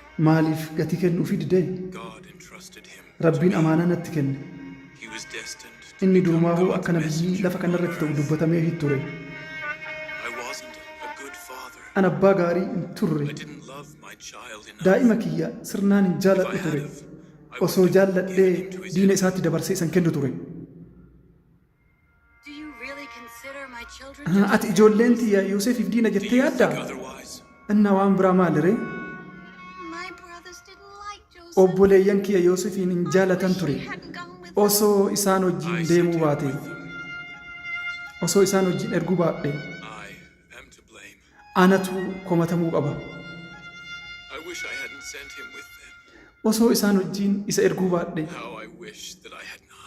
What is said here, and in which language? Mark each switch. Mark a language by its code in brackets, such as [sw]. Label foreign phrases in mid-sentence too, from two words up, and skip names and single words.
[om] Maaliif gatii kennuufi didee? [en] God entrusted him. [om] Rabbiin amaanaa natti kenne. [en] He was destined. [om] Inni durumaahuu akka nabiyyii lafa kanarratti ta'u dubbatamee ture. [en] I wasn't a good father. [om] An abbaa gaarii hin turre. [en] I didn't love my child enough. [om] Daa'ima kiyya sirnaan hin [en] If I [om] jaaladhu [en] had [om] ture. [en] have, I [om] Osoo [en] would have [om] jaalladhee [en] given him to his [om] diina isaatti dabarsee isan kennu ture. [en] Do you really consider my children? [om] Ati ijoolleen tiyya Yoosefiif diina [en] Do [om] jettee [en] you think [om] yaaddaa? [en] otherwise? [om] Innaa waan biraa maaliree? [en] My brothers didn't like Joseph. [om] Obboleeyyan kiyya Yoosefiin hin jaalatan ture. [en] He hadn't gone with [om] Osoo isaan [en] I [om] wajjin [en] sent [om] deemuu [en] him [om] baate. [en] with them. [om] Osoo isaan wajjin erguu baadhe. [en] I am to blame. [om] Anatu komatamuu qaba. [en] I wish I hadn't sent him with them. [om] Osoo isaan wajjin isa erguu baadhe. [en] How I wish that I had not.